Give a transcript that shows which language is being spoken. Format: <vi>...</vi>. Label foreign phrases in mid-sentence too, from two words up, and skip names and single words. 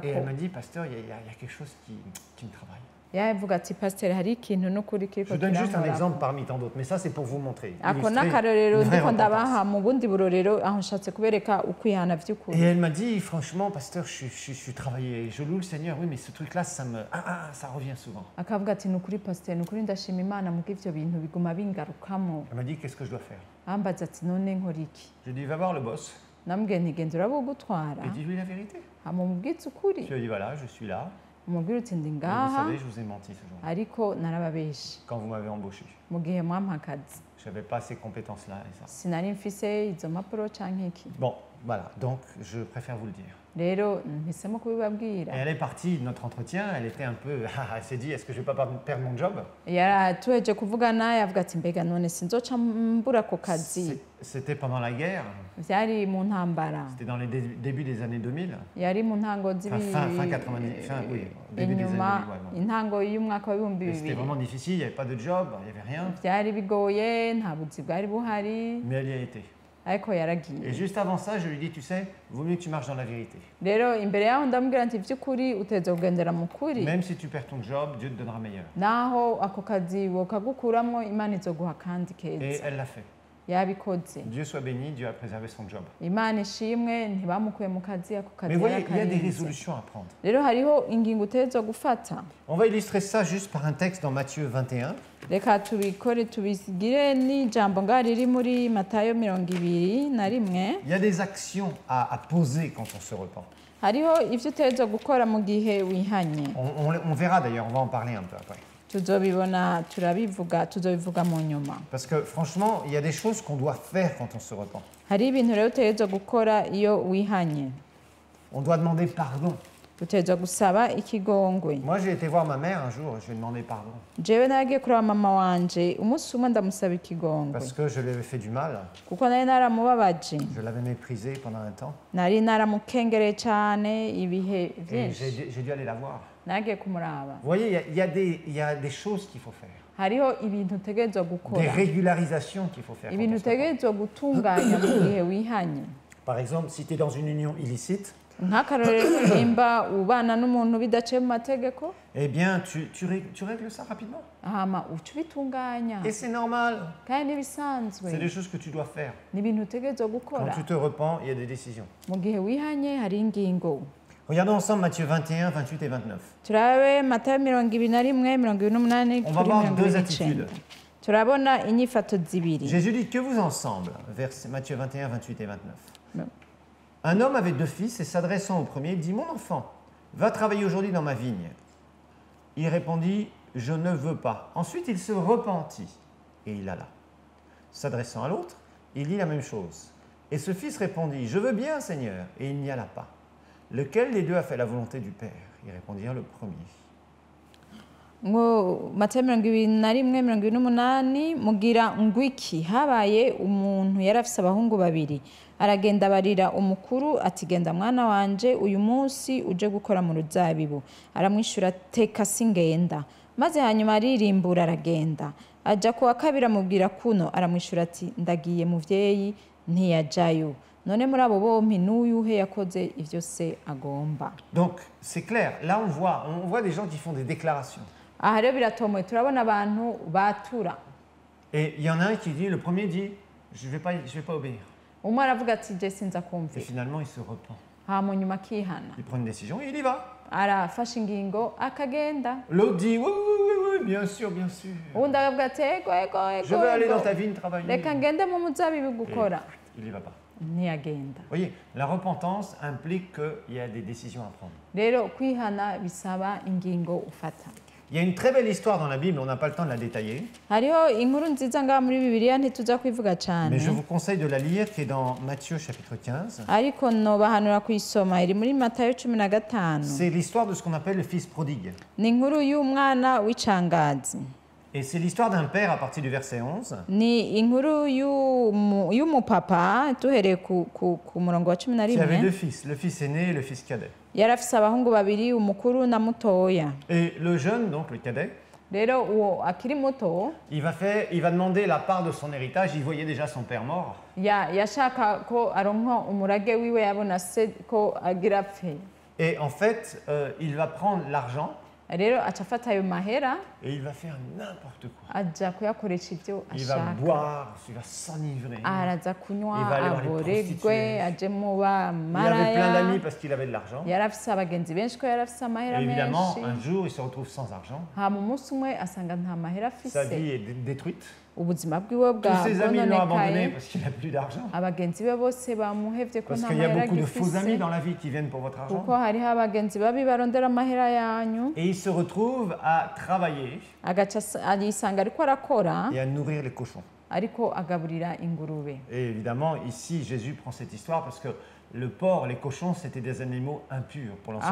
<fr>Et elle m'a dit, pasteur, il y a quelque chose qui me travaille.</fr> <rn>yavuga ati pasiteri hari ikintu n'ukuri kiriko</rn> <fr>Je donne juste un</fr> <rn>kirankorako.</rn> <fr>exemple parmi tant d'autres, mais ça c'est pour vous montrer.</fr> <rn>Ako</rn> <fr>illustrer</fr> <rn>n'akarorero</rn> <fr>une vraie</fr> <rn>ndiko ndabaha</rn> <fr>repentance.</fr> <rn>mu bundi burorero aho nshatse kubereka ukwihana</rn> <fr>Et</fr> <rn>by'ukuri.</rn> <fr>elle m'a dit, franchement, pasteur, je suis travaillé, je loue le Seigneur, oui, mais ce truc-là, ça revient souvent.</fr> <rn>Akavuga ati nukuri pasiteri nukuri ndashima Imana muko ivyo bintu biguma bingarukamo.</rn> <fr>Elle m'a dit, qu'est-ce que je dois faire?</fr> <rn>Ambaza ati none nkora iki?</rn> <fr>Je lui ai dit, va voir le boss.</fr> <rn>Namubwiye nti genda urabugutwara</rn> <fr>Et dis-lui la vérité.</fr> <rn>hama umubwitse ukuri.</rn> <fr>Je lui ai dit, voilà, je suis là.</fr> <rn>Umubwire uti ndi</rn> <fr>Et vous</fr> <rn>ngaha</rn> <fr>savez, je vous ai menti ce jour-là,</fr> <rn>ariko narababeshe</rn> <fr>quand vous m'avez embauché.</fr> <rn>mu gihe mwampa akazi.</rn> <fr>Je n'avais pas ces compétences-là et ça.</fr> <rn>Sinari mfise izo mpapuro canke iki.</rn> <fr>Bon, voilà, donc je préfère vous le dire.</fr> <rn>Rero mpisemo</rn> <fr>Et</fr> <rn>kubibabwira.</rn> <fr>elle est partie de notre entretien, elle était un peu, elle s'est dit, est-ce que je vais pas perdre mon job?</fr> <rn>Tuheje kuvugana yavuga ati mbega none sinzoca mbura ako kazi.</rn> <fr>C'était pendant la guerre,</fr> <rn>Vyari mu ntambara.</rn> <fr>c'était dans les débuts des années 2000.</fr> <rn>Yari mu ntango</rn> <fr>Enfin, fin 90, oui, au début des années 2000.</fr> <rn>inyuma</rn> <fr>Ouais, bon.</fr> <rn>intango y'umwaka w'ibihumbi</rn> <fr>Et c'était</fr> <rn>bibiri.</rn> <fr>vraiment difficile, il n'y avait pas de job, il n'y avait rien,</fr> <rn>Vyari bigoye nta buzi bwari buhari</rn> <fr>mais elle y a été.</fr> <rn>ariko</rn> <fr>Et</fr> <rn>yaragiye.</rn> <fr>juste avant ça, je lui dis, tu sais, vaut mieux que tu marches dans la vérité.</fr> <rn>Rero imbere yaho ndamubwira nti vy'ukuri uteze kugendera mu kuri.</rn> <fr>Même si tu perds ton job, Dieu te donnera meilleur.</fr> <rn>Naho ako kazi wokagukuramwo Imana izoguha kandi</rn> <fr>Et</fr> <rn>keza.</rn> <fr>elle l'a fait.</fr> <rn>Yabikoze.</rn> <fr>Dieu soit béni, Dieu a préservé son job.</fr> <rn>Imana ishimwe ntibamukuye mu kazi ako kazi</rn> <fr>Mais voyez, il y a des</fr> <rn>yarakarinze.</rn> <fr>résolutions à prendre.</fr> <rn>Rero hariho ingingo utezwa gufata.</rn> <fr>On va illustrer ça juste par un texte dans Matthieu 21.</fr> <rn>Reka tubikore tubigire n'ijambo ngaho riri muri Matayo 21.</rn> <fr>Il y a des actions à poser quand on se repent.</fr> <rn>Hariho ivyo utezwa gukora mu gihe wihanye.</rn> <fr>On verra d'ailleurs, on va en parler un peu après.</fr> <rn>Tuzobibona tuzobivuga mu nyuma.</rn> <fr>Parce que franchement, il y a des choses qu'on doit faire quand on se repent.</fr> <rn>Hari ibintu rero utezwa gukora iyo wihanye.</rn> <fr>On doit demander pardon.</fr> <rn>Utezwa gusaba ikigongwe.</rn> <fr>Moi, j'ai été voir ma mère un jour, je lui ai demandé pardon.</fr> <rn>Jewe naragiye kureba mama wanje umunsi umwe ndamusaba ikigongwe.</rn> <fr>Parce que je lui avais fait du mal,</fr> <rn>Kuko nari naramubabaje.</rn> <fr>je l'avais méprisé pendant un temps.</fr> <rn>Nari naramukengereye cyane ibihe</rn> <fr>Et</fr> <rn>byinshi.</rn> <fr>j'ai dû aller la voir.</fr> <rn>Nagiye kumuraba.</rn> <fr>Vous voyez, il y a des choses qu'il faut faire.</fr> <rn>Hariho ibintu utegerezwa</rn> <fr>Des</fr> <rn>gukora.</rn> <fr>régularisations qu'il faut faire. quand</fr> <rn>Ibintu</rn> <fr>on se repent.</fr> <rn>utegerezwa gutunganya mu gihe wihanye.</rn> <fr>Par exemple, si tu es dans une union illicite,</fr> <rn>Nk'akarorero nimba ubana n'umuntu bidaciye mu mategeko,</rn> <fr>eh bien, tu règles ça rapidement.</fr> <rn>hama uca ubitunganya.</rn> <fr>Et c'est normal.</fr> <rn>Kandi n'ibisanzwe.</rn> <fr>C'est des choses que tu dois faire.</fr> <rn>Ni ibintu utegerezwa</rn> <fr>Quand</fr> <rn>gukora.</rn> <fr>tu te repens, il y a des décisions.</fr> <rn>Mu gihe wihanye hari ingingo.</rn> <fr>Regardons ensemble Matthieu 21, 28 et 29.</fr> <rn>turabe matayo 21 28</rn> <fr>On va</fr> <rn>kuri</rn> <fr>voir deux</fr> <rn>29</rn> <fr>attitudes.</fr> <rn>turabona inyifato zibiri.</rn> <fr>Jésus dit, que vous ensemble, verset Matthieu 21, 28 et 29. Non. Un homme avait 2 fils et s'adressant au premier, dit, mon enfant, va travailler aujourd'hui dans ma vigne. Il répondit, je ne veux pas. Ensuite, il se repentit et il alla. S'adressant à l'autre, il dit la même chose. Et ce fils répondit, je veux bien, Seigneur, et il n'y alla pas. Lequel des deux a fait la volonté du Père? Ils répondirent, le premier.</fr> <rn>ngo matayo 21 28 mugira ngwiki habaye umuntu yari afise abahungu babiri aragenda abarira umukuru ati genda mwana wanje uyu munsi uje gukora mu ruzabibu aramwishura teka singenda maze hanyuma aririmbura aragenda aja kuwa kabiri amubwira kuno aramwishura ati ndagiye muvyeyi ntiyajayo none muri abo bompi n'uyuhe yakoze ivyo se agomba.</rn> <fr>Donc, c'est clair. Là, on voit des gens qui font des déclarations.</fr> <rn>aha rero biratomoye turabona abantu batura</rn> <fr>Et il y en a un qui dit, le premier dit, je vais pas obéir.</fr> <rn>umwe aravuga ati je sinza</rn> <fr>Et</fr> <rn>kumvira</rn> <fr>finalement, il se repent.</fr> <rn>hama nyuma akihana</rn> <fr>Il prend une décision et il y va.</fr> <rn>arafashe ingingo akagenda</rn> <fr>L'autre dit, oui, oui, oui, oui, bien sûr, bien sûr.</fr> <rn>uwundi akavuga ati ego</rn> <fr>Je veux aller dans ta vigne travailler.</fr> <rn>reka ngende mu muzabibu</rn> <fr>Et</fr> <rn>gukora</rn> <fr>il n'y va pas.</fr> <rn>ntiyagenda.</rn> <fr>Vous voyez, la repentance implique qu'il y a des décisions à prendre.</fr> <rn>rero kwihana bisaba ingingo ufata.</rn> <fr>Il y a une très belle histoire dans la Bible, on n'a pas le temps de la détailler,</fr> <rn>hariho inkuru nziza ngaha muri bibiliya ntituza kwivuga</rn> <fr>mais</fr> <rn>cyane</rn> <fr>je vous conseille de la lire qui est dans Matthieu chapitre 15.</fr> <rn>ariko nobahanura kuyisoma iri muri matayo 15.</rn> <fr>C'est l'histoire de ce qu'on appelle le fils prodigue.</fr> <rn>ni inkuru y'umwana w'icangazi.</rn> <fr>Et c'est l'histoire d'un père à partir du verset 11</fr> <rn>ni inkuru y'umupapa duhereye ku murongo wa 11</rn> <fr>qui avait 2 fils, le fils aîné et le fils cadet.</fr> <rn>yari afise abahungu babiri umukuru na mutoya.</rn> <fr>Et le jeune, donc le cadet,</fr> <rn>rero uwo akiri muto</rn> <fr>il va demander la part de son héritage. Il voyait déjà son père mort.</fr> <rn>yashaka ko aronka umurage wiwe yabona se ko agira apfe.</rn> <fr>Et en fait, il va prendre l'argent</fr> <rn>rero aca afata ayo mahera</rn> <fr>et il va faire n'importe quoi.</fr> <rn>aja kuyakoresha ivyo</rn> <fr>Il va</fr> <rn>ashaka</rn> <fr>boire, il va s'enivrer.</fr> <rn>araza kunywa</rn> <fr>Il va aller dans les</fr> <rn>aborerwe</rn> <fr>prostituées.</fr> <rn>aje mu</rn> <fr>Il avait plein</fr> <rn>bamaraya</rn> <fr>d'amis parce qu'il avait de l'argent.</fr> <rn>yari afise abagenzi benshi ko yari afise amahera</rn> <fr>Et évidemment,</fr> <rn>menshi</rn> <fr>un jour, il se retrouve sans argent.</fr> <rn>hama umunsi umwe asanga nta mahera</rn> <fr>Sa</fr> <rn>afise</rn> <fr>vie est détruite.</fr> <rn>ubuzima bwiwe</rn> <fr>Tous ses amis l'ont abandonné</fr> <rn>bwononekaye</rn> <fr>parce qu'il n'a plus d'argent.</fr> <rn>abagenzi be bose bamuhevye ko</rn> <fr>Parce</fr> <rn>nta</rn> <fr>qu'il y a</fr> <rn>mahera</rn> <fr>beaucoup de faux amis</fr> <rn>agifise</rn> <fr>dans la vie qui viennent pour votre</fr> <rn>kuko</rn> <fr>argent.</fr> <rn>hariho abagenzi babi barondera amahera yanyu</rn> <fr>Et il se retrouve à travailler</fr> <rn>agaca yisanga ariko arakora</rn> <fr>et à nourrir les cochons.</fr> <rn>ariko agaburira ingurube.</rn> <fr>Et évidemment, ici, Jésus prend cette histoire parce que le porc, les cochons, c'était des animaux impurs pour l'Ancien</fr>